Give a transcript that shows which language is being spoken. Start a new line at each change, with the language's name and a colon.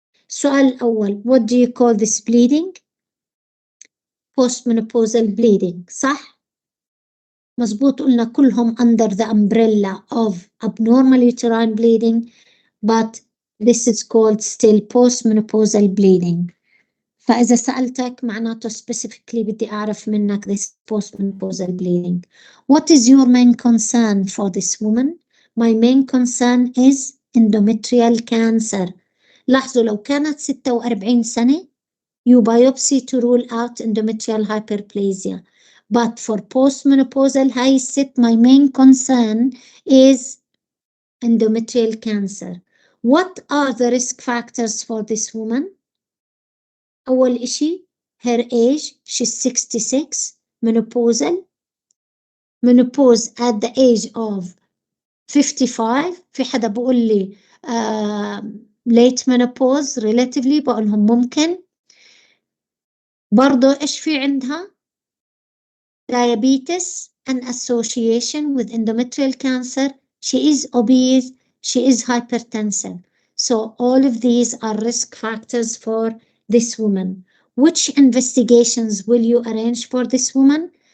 Arabic: السؤال الأول,
English: what do you call this bleeding? Postmenopausal bleeding,
Arabic: صح؟ مظبوط، قلنا كلهم
English: under the umbrella of abnormal uterine bleeding, but this is called still postmenopausal bleeding.
Arabic: فإذا سألتك معناته specifically بدي أعرف منك
English: this postmenopausal bleeding. What is your main concern for this woman? My main concern is endometrial cancer.
Arabic: لاحظوا لو كانت 46 سنة
English: you biopsy to rule out endometrial hyperplasia, But for postmenopausal high set, my main concern is endometrial cancer. What are the risk factors for this woman?
Arabic: أول إشي
English: her age, she's 66, menopausal. Menopause at the age of 55.
Arabic: في حدا بقول لي
English: late menopause relatively،
Arabic: بقول لهم ممكن. برضو إيش في عندها؟
English: diabetes and association with endometrial cancer. She is obese, she is hypertensive. So all of these are risk factors for this woman. Which investigations will you arrange for this woman?